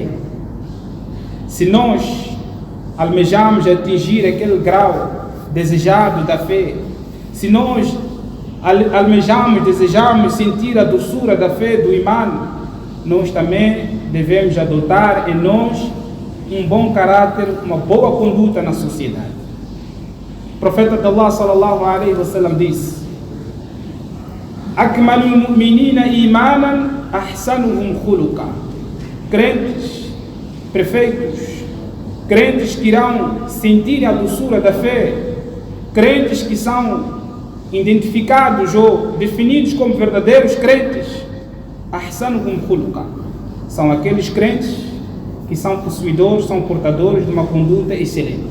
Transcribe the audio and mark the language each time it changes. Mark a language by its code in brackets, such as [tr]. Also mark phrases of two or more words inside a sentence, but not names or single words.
[pt] Se nós almejamos atingir aquele grau desejado da fé, se nós almejamos, desejamos sentir a doçura da fé, do iman, nós também devemos adotar em nós um bom caráter, uma boa conduta na sociedade. O profeta de Allah [ar] صلى الله عليه وسلم disse: "أكمل المؤمنين إيمانا أحسنهم خلقا", [pt] crentes perfeitos, crentes que irão sentir a doçura da fé, crentes que são identificados ou definidos como verdadeiros crentes, [ar] أحسنهم خلقا, [pt] são aqueles crentes que são possuidores, são portadores de uma conduta excelente.